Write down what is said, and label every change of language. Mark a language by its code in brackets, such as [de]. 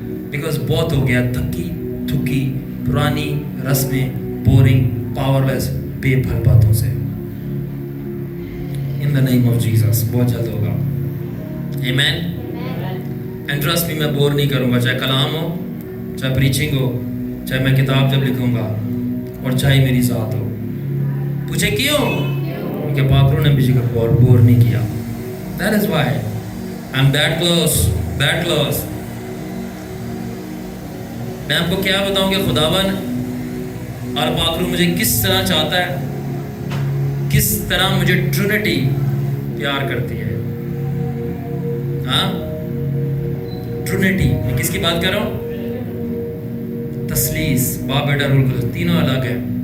[ur] Because بہت ہو گیا تھکی پرانی رسمیں, بورنگ, پاور لیس, بے پھل باتوں سے. [en] in the name of Jesus [ur] بہت جلد ہوگا. آمین. [en] and trust me, [ur] میں بور نہیں کروں گا, چاہے کلام ہو, چاہے پریچنگ ہو, چاہے میں کتاب جب لکھوں گا, اور چاہے میری ذات ہو. پوچھے کیوں؟ کہ پاکرو نے مجھے بور نہیں کیا. [en] That is why I'm that close. [ur] میں آپ کو کیا بتاؤں کہ خداون اور پاکرو مجھے کس طرح چاہتا ہے, کس طرح مجھے ٹرینٹی پیار کرتی ہے. ہاں, ٹرینٹی. میں کس کی بات کر رہا ہوں؟ تثلیث, باپ, بیٹا, روح القدس, تینوں الگ ہیں.